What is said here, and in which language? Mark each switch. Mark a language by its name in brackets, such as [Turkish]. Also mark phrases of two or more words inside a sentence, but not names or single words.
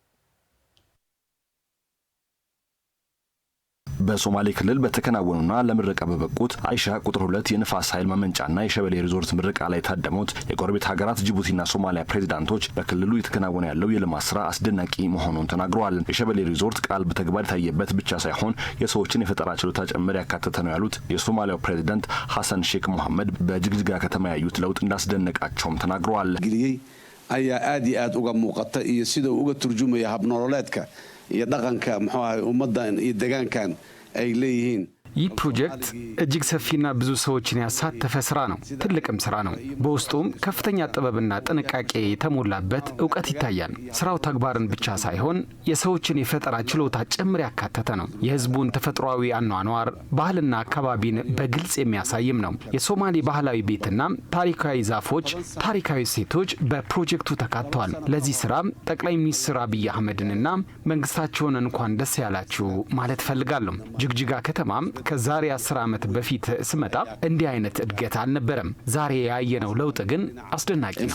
[Amharic] በሶማሌ ክልል በተከናወኑና ለምረቃ በበቁት አይሻ ቁጥር 2 የንፋስ ኃይል ማመንጫና የሸበሌ ሪዞርት ምረቃ ላይ ታደሙት የጎረቤት ሀገራት ጅቡቲና ሶማሊያ ፕሬዝዳንቶች በክልሉ የተከናወነ ያለው የልማት ስራ አስደናቂ መሆኑን ተናግረዋል። የሸበሌ ሪዞርት ቃል በተግባር የታየበት ብቻ ሳይሆን የሰዎችን የፈጠራ ችሎታ ጭምር ያካተተ ነው ያሉት የሶማሊያው ፕሬዝዳንት ሐሰን ሼክ መሐመድ በጅግጅጋ ከተማ ያዩት ለውጥ እንዳስደነቃቸውም ተናግረዋል። [Somali] አያ አዲ አድ uga muuqata iyo sida uga turjumaya hab nololeedka iyo dhaqanka ummadan iyo deegaankan ay leeyihiin [Amharic] ይህ ፕሮጀክት እጅግ ሰፊና ብዙ ሰዎችን ያሳተፈ ስራ ነው። ትልቅም ስራ ነው። በውስጡም ከፍተኛ ጥበብና ጥንቃቄ የተሞላበት እውቀት ይታያል። ስራው ተግባርን ብቻ ሳይሆን የሰዎችን የፈጠራ ችሎታ ጭምር ያካተተ ነው። የህዝቡን ተፈጥሯዊ አኗኗር፣ ባህልና አካባቢን በግልጽ የሚያሳይም ነው። የሶማሌ ባህላዊ ቤትና ታሪካዊ ዛፎች፣ ታሪካዊ ሴቶች በፕሮጀክቱ ተካተዋል። ለዚህ ስራ ጠቅላይ ሚኒስትር አብይ አህመድንና መንግስታቸውን እንኳን ደስ ያላችሁ ማለት ፈልጋለሁ። ጅግጅጋ ከተማም ከዛሬ 10 ዓመት በፊት ስመጣ እንዲህ አይነት እድገት አልነበረም። ዛሬ ያየነው ለውጥ ግን አስደናቂ ነው።